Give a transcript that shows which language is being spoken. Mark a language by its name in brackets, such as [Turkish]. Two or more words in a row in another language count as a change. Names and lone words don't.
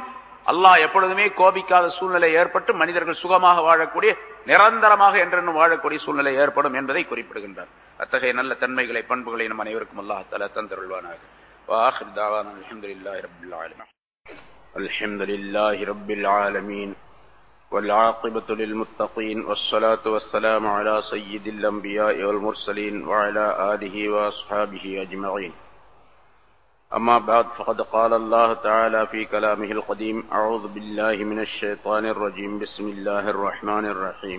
[Tamil] அல்லாஹ் எப்பொழுதுமே கோபிக்காத சூழ்நிலை ஏற்பட்டு மனிதர்கள் சுகமாக வாழக்கூடிய, நிரந்தரமாக என்றென்னும் வாழக்கூடிய சூழ்நிலை ஏற்படும் என்பதை குறிப்பிடுகின்றார். அத்தகைய நல்ல தன்மைகளை, பண்புகளை நம் அனைவருக்கும் [Arabic] الله تعالى [Tamil] தந்தருள்வானாக. [Arabic] وآخر دعوانا الحمد لله رب العالمين. الحمد لله رب العالمين والعاقبة للمتقين والصلاة والسلام على سيد الأنبياء والمرسلين وعلى آله وأصحابه أجمعين. أما بعد، فقد قال الله تعالى في كلامه القديم: أعوذ بالله من الشيطان الرجيم، بسم الله الرحمن الرحيم.